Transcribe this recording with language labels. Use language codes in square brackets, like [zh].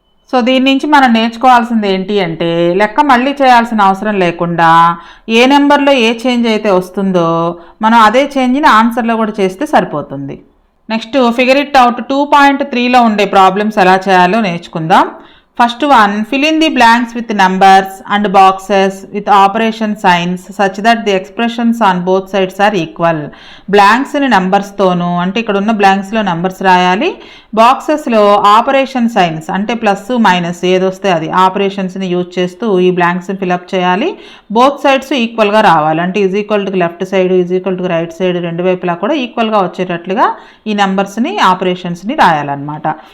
[te] So దీని నుంచి మనం నేర్చుకోవాల్సింది ఏంటి అంటే లెక్క మళ్ళీ చేయాల్సిన అవసరం లేకుండా ఏ నెంబర్లో ఏ చేంజ్ అయితే వస్తుందో మనం అదే చేంజ్ని ఆన్సర్లో కూడా చేస్తే సరిపోతుంది. నెక్స్ట్ ఫిగర్ ఇట్ అవుట్ 2.3లో ఉండే ప్రాబ్లమ్స్ ఎలా చేయాలో నేర్చుకుందాం. [en] First one, fill in the blanks with numbers and boxes with operation signs such that the expressions on both sides are equal. [te] బ్లాంక్స్ని నెంబర్స్తోనూ, అంటే ఇక్కడ ఉన్న బ్లాంక్స్లో నెంబర్స్ రాయాలి, బాక్సెస్లో ఆపరేషన్ సైన్స్ అంటే ప్లస్ మైనస్ ఏదొస్తే అది ఆపరేషన్స్ని యూజ్ చేస్తూ ఈ బ్లాంక్స్ని ఫిలప్ చేయాలి. బోత్ సైడ్స్ ఈక్వల్గా రావాలి, అంటే = లెఫ్ట్ సైడ్ = రైట్ సైడ్ రెండు వైపులా కూడా ఈక్వల్గా వచ్చేటట్లుగా ఈ నెంబర్స్ని ఆపరేషన్స్ని రాయాలన్నమాట.